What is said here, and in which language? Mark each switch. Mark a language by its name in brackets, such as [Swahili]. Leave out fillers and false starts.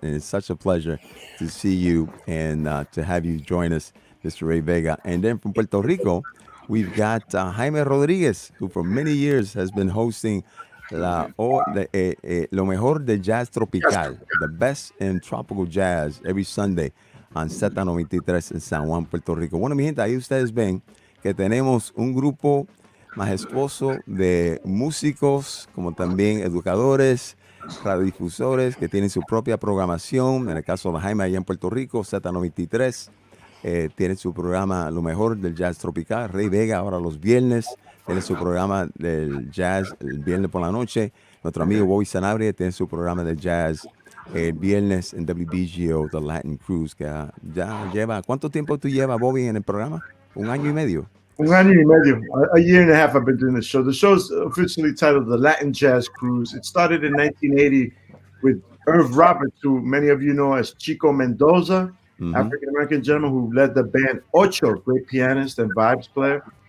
[English] And it's such a pleasure to see you and to have you join us, Mr. Ray Vega. And then from Puerto Rico, we've got Jaime Rodriguez, who for many years has been hosting Lo Mejor de Jazz Tropical, the best in tropical jazz, every Sunday on Z93 en San Juan, Puerto Rico. [Spanish] Bueno, mi gente, ahí ustedes ven que tenemos un grupo majestuoso de músicos, como también educadores, radiodifusores que tienen su propia programación. En el caso de Jaime, allá en Puerto Rico, Z93, tiene su programa Lo Mejor del Jazz Tropical. Rey Vega ahora los viernes tiene su programa del jazz el viernes por la noche. Nuestro amigo Bobby Sanabria tiene su programa de jazz el viernes en WBGO, The Latin Cruise, que ya lleva... ¿Cuánto tiempo tú llevas, Bobby, en el programa? ¿Un año y medio? Un año y medio. [English] A year and a half I've been doing this show. The show's officially titled The Latin Jazz Cruise. It started in 1980 with Irv Roberts, who many of you know as Chico Mendoza, African-American gentleman who led the band Ocho, great pianist and vibes player.